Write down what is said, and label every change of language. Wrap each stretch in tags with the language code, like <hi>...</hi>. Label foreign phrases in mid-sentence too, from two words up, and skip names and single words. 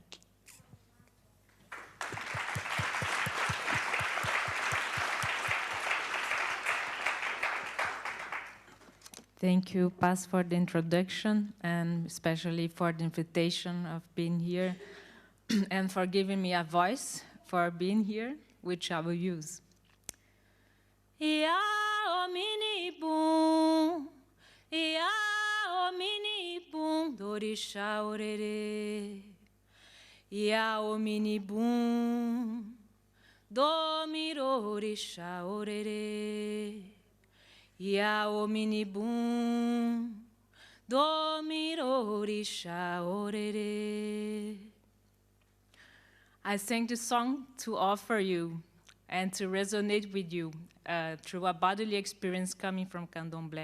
<en>Thank you, Paz, for the introduction, and especially for the invitation of being here, and for giving me a voice for being here, which I will use.</en> <yo>Ia o mini bum dorixá orerê. Ia o mini bum do miro orixá orerê. Ia o mini bum do miro orixá orerê.</yo> <en>I sang this song to offer you and to resonate with you through a bodily experience coming from Candomblé.</en>